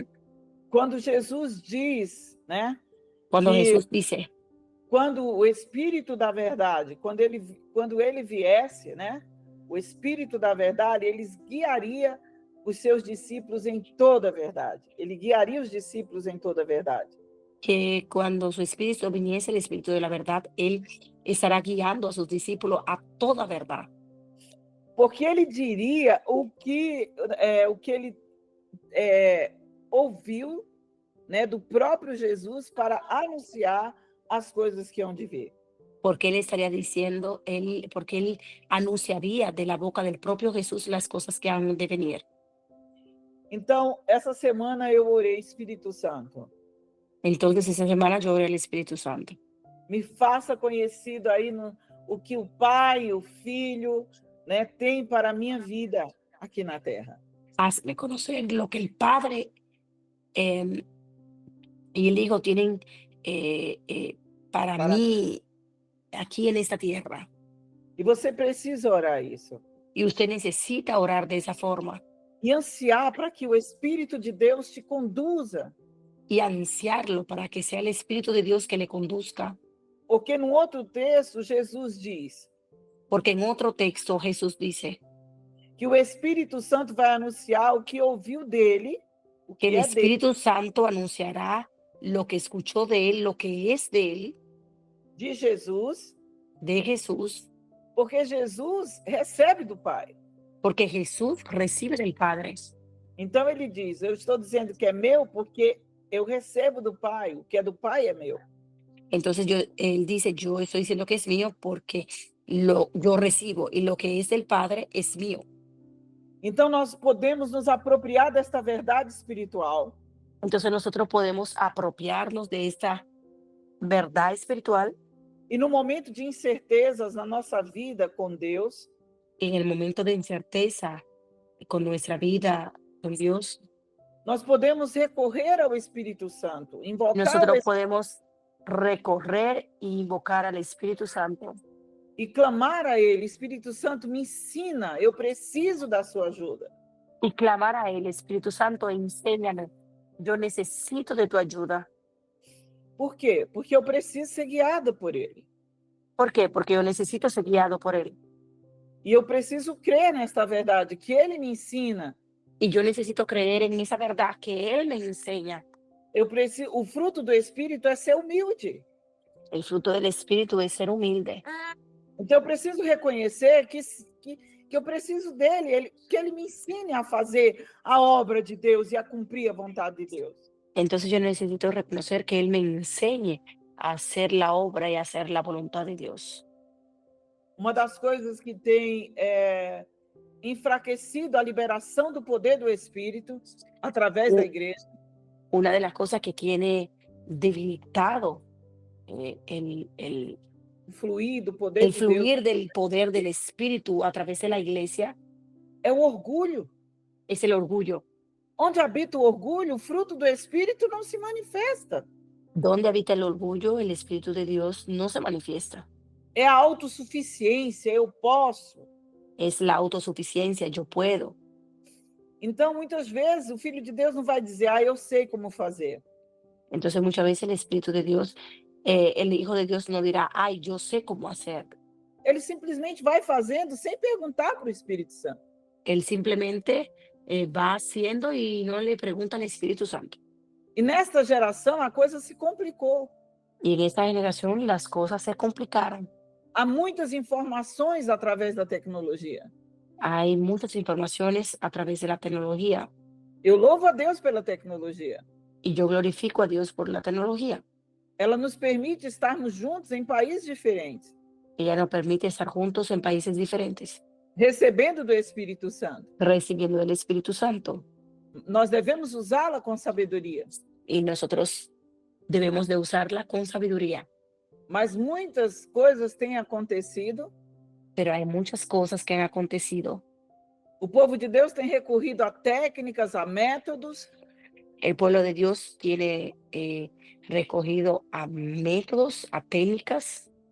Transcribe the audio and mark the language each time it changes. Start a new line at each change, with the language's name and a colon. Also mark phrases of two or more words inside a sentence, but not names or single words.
Portuguese: Quando Jesus diz, né?
Spanish: Cuando que Jesús dice,
Portuguese: quando o Espírito da verdade, quando ele viesse, né? O Espírito da verdade, ele guiaria os seus discípulos em toda a verdade. Ele guiaria os discípulos em toda a verdade.
Spanish: que cuando su Espíritu viniese, el Espíritu de la verdad, Él estará guiando a sus discípulos a toda verdad.
Portuguese: Porque ele diria o que ele ouviu, né, do próprio Jesus para anunciar as coisas que hão de vir.
Spanish: Porque Él estaría diciendo, porque Él anunciaría de la boca del propio Jesús las cosas que han de venir.
Portuguese: Então, essa semana eu orei, Espírito Santo,
Spanish: Entonces, esa semana yo oré al Espíritu Santo.
Portuguese: me faça conhecido aí o que o Pai, o Filho, né, tem para a minha vida aqui na Terra.
Spanish: Hazme conocer lo que el Padre y el Hijo tienen para mí aquí en esta tierra.
Portuguese: E você precisa orar isso.
Spanish: Y usted necesita orar de esa forma
Portuguese: E ansiar para que o Espírito de Deus te conduza.
Spanish: y ansiarlo para que sea el Espíritu de Dios que le conduzca.
Portuguese: Porque no outro texto, Jesus diz
Spanish: Porque en otro texto Jesús dice
Portuguese: que o Espírito Santo vai anunciar o que ouviu dele, o que que
Spanish: el
Portuguese: é dele,
Spanish: Espíritu Santo anunciará lo que escuchó de él, lo que es de él,
Portuguese: de Jesus,
Spanish: de Jesús,
Portuguese: porque Jesus recebe do Pai.
Spanish: porque Jesús recibe del Padre.
Portuguese: Então ele diz: eu estou dizendo que é meu porque eu recebo do Pai, o que é do Pai é meu.
Spanish: Entonces él dice, yo estoy diciendo que es mío porque yo recibo y lo que es del Padre es mío.
Portuguese: Então nós podemos nos apropriar desta verdade espiritual
Spanish: Entonces nosotros podemos apropiarnos de esta verdad espiritual
Portuguese: e no momento de incertezas na nossa vida com Deus,
Spanish: en el momento de incerteza con nuestra vida con Dios.
Portuguese: nós podemos recorrer ao Espírito Santo, invocar
Spanish: Nosotros podemos recorrer e invocar al Espíritu Santo
Portuguese: e clamar a Ele: Espírito Santo, me ensina, eu preciso da sua ajuda.
Spanish: y clamar a él, Espíritu Santo, enséñame, yo necesito de tu ayuda.
Portuguese: Por quê? Porque eu preciso ser guiada por Ele.
Spanish: ¿Por qué? Porque yo necesito ser guiado por él.
Portuguese: E eu preciso crer nesta verdade, que Ele me ensina.
Spanish: Y yo necesito creer en esa verdad que él me enseña.
Portuguese: O fruto do Espírito é ser humilde.
Spanish: El fruto del Espíritu es ser humilde.
Portuguese: Então eu preciso reconhecer que eu preciso dele, que ele me ensine a fazer a obra de Deus e a cumprir a vontade de Deus.
Spanish: Entonces yo necesito reconocer que Él me enseñe a hacer la obra y a hacer la voluntad de Dios.
Portuguese: Uma das coisas que tem enfraquecido a liberação do poder do Espírito através da igreja
Spanish: Una de las cosas que tiene debilitado el
Portuguese: o fluir do poder de Deus
Spanish: fluir del poder del Espíritu a través de la iglesia
Portuguese: é o orgulho.
Spanish: es el orgullo.
Portuguese: Onde habita o orgulho, o fruto do Espírito não se manifesta.
Spanish: Donde habita el orgullo, el Espíritu de Dios no se manifiesta.
Portuguese: É a autossuficiência, eu posso.
Spanish: Es la autosuficiencia, yo puedo.
Portuguese: Então, muitas vezes, o Filho de Deus não vai dizer, eu sei como fazer.
Spanish: Entonces muchas veces el Espíritu de Dios, el Hijo de Dios no dirá, ay, yo sé cómo hacer.
Portuguese: Ele simplesmente vai fazendo sem perguntar para o Espírito Santo.
Spanish: Él simplemente va haciendo y no le pregunta al Espíritu Santo.
Portuguese: E nesta geração, a coisa se complicou.
Spanish: Y en esta generación las cosas se complicaron.
Portuguese: Há muitas informações através da tecnologia.
Spanish: Hay muchas informaciones a través de la tecnología
Portuguese: Eu louvo a Deus pela tecnologia.
Spanish: y yo glorifico a Dios por la tecnología.
Portuguese: Ela nos permite estarmos juntos em países diferentes,
Spanish: Ella nos permite estar juntos en países diferentes,
Portuguese: recebendo do Espírito Santo.
Spanish: recibiendo del Espíritu Santo.
Portuguese: Nós devemos usá-la com sabedoria.
Spanish: Y nosotros debemos de usarla con sabiduría.
Portuguese: Mas muitas coisas têm acontecido.
Spanish: Pero hay muchas cosas que han acontecido.
Portuguese: O povo de Deus tem recorrido a técnicas, a métodos,
Spanish: El pueblo de Dios tiene recogido a métodos, a técnicas,